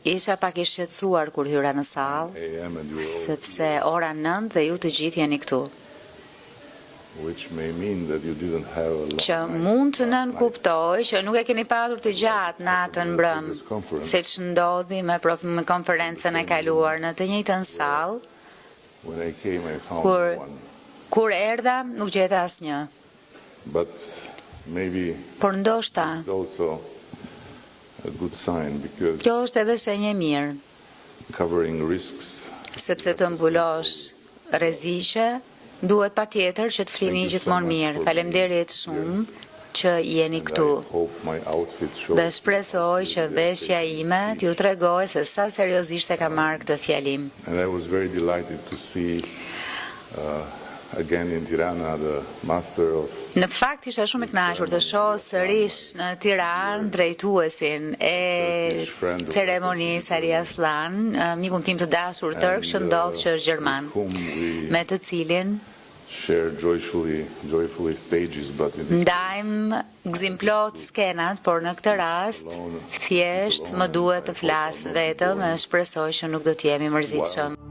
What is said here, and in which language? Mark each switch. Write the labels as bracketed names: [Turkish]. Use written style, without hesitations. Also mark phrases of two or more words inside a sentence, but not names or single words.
[Albanian] Isha pak i shqetësuar kur hyra në sallë, [English] a.m. and you were all [Albanian] sepse ora 9 dhe ju të gjithë jeni këtu. [English] which may mean that you didn't have a long [Albanian] Që [English] night [Albanian] mund të [English] last [Albanian] nën [English] night. [Albanian] kuptoj që nuk e keni patur të gjatë natën mbrëm, siç ndodhi me konferencën e kaluar në të njëjtën sallë. [English] When I came, I found [Albanian] Kur- [English] one. [Albanian] Kur erdha, nuk gjeta asnjë. [English] But maybe [Albanian] Por ndoshta, [English] it's also a good sign because [Albanian] kjo është edhe shenjë e mirë, [English] covering risks. [Albanian] sepse të mbulosh rreziqe, duhet patjetër që të flini gjithmonë mirë. Faleminderit shumë që jeni [English] And [Albanian] këtu. [English] I hope my outfit shows [Albanian] Dhe shpresoj që veshja ime t'ju tregoj se sa seriozisht e ka marrë këtë fjalim. [English] And I was very delighted to see again in Tirana the master of [Albanian] Në fakt isha shumë i kënaqur të shoh sërish në Tiranë drejtuesin e ceremonisë Ari Aslan, mikun tim të dashur tërk që ndodh që është gjerman, [English] whom we [Albanian] me të cilin [English] share joyfully stages, but in this [Albanian] ndajmë gzimplot skenat, por në këtë rast thjesht më duhet të flas vetëm e shpresoj që nuk do të jemi mërzitshëm.